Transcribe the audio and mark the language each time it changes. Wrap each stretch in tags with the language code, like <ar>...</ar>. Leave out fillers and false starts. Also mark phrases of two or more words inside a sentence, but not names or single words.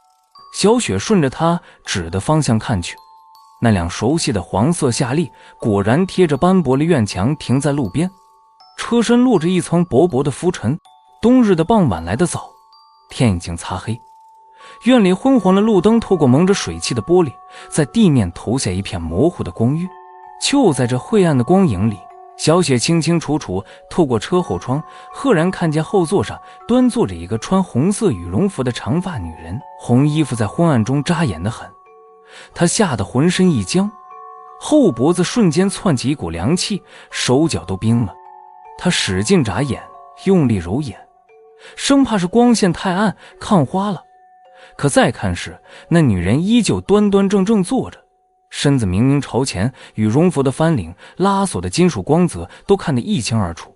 <zh>小雪順着他指的方向看去，那輛熟悉的黄色夏利果然貼着斑駁的院牆停在路邊，車身落着一層薄薄的浮塵。冬日的傍晚來得早，天已經擦黑，院裡昏黄的路燈透過蒙着水汽的玻璃，在地面投下一片模糊的光晕。就在这灰暗的光影裡，小雪清清楚楚透過車後窗，赫然看見後座上端坐着一個穿紅色羽絨服的長髮女人，紅衣服在昏暗中扎眼得很。她嚇得渾身一僵，後脖子瞬間竄起一股涼氣，手腳都冰了。她使勁眨眼，用力揉眼，生怕是光線太暗看花了。可再看时，那女人依舊端端正正坐着，身子明明朝前，羽絨服的翻领、拉锁的金屬光泽都看得一清二楚。</zh>